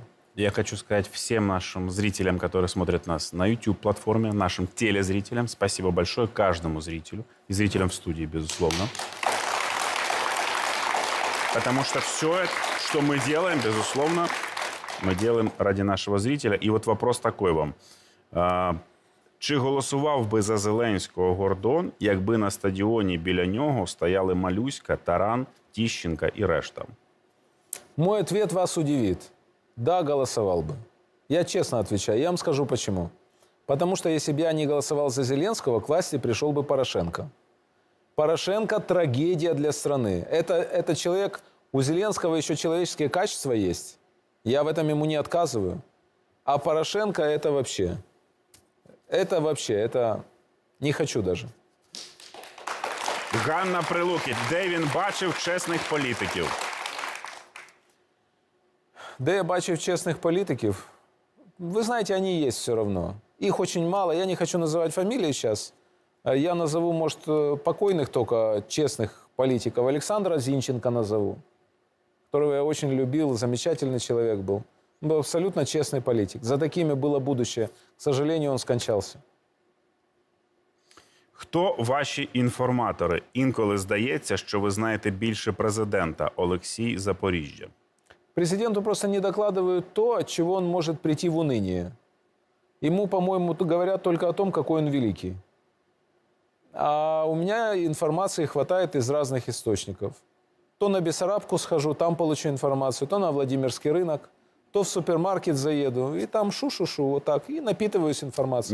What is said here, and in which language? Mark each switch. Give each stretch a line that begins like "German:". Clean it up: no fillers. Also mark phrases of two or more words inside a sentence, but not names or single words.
Russian: Я хочу сказать всем нашим зрителям, которые смотрят нас на YouTube-платформе, нашим телезрителям, спасибо большое каждому зрителю и зрителям в студии, безусловно. Потому что все, что мы делаем, безусловно, мы делаем ради нашего зрителя.
Ukrainian: І от
Russian: вопрос такой вам.
Ukrainian: Чи голосував би за Зеленського Гордон, якби на стадіоні біля нього стояли Малюська, Таран, Тищенко і решта?
Russian: Мой ответ вас удивит. Да, голосовал бы. Я честно отвечаю. Я вам скажу почему. Потому что если бы я не голосовал за Зеленского, к власти пришел бы Порошенко. Порошенко – трагедия для страны. Это человек, у Зеленского еще человеческие качества есть. Я в этом ему не отказываю. А Порошенко – это вообще не хочу даже.
Ukrainian: Ганна Прилукіт. Де він бачив чесних політиків? Де я бачив
Russian: честных политиков? Вы знаете, они есть все равно. Их очень мало. Я не хочу называть фамилии сейчас. Я назову, может, покойных только честных политиков. Александра Зинченко назову, которого я очень любил, замечательный человек был. Он был абсолютно честный политик. За такими было будущее. К сожалению, он скончался.
Ukrainian: Хто ваші інформатори? Інколи здається, що ви знаєте більше президента. Олексій, Запоріжжя.
Russian: Президенту просто не докладывают то, от чего он может прийти в уныние. Ему, по-моему, говорят только о том, какой он великий. А у меня информации хватает из разных источников. То на Бессарабку схожу, там получу информацию, то на Владимирский рынок, то в супермаркет заеду, и там шу-шу-шу, вот так, и напитываюсь информацией.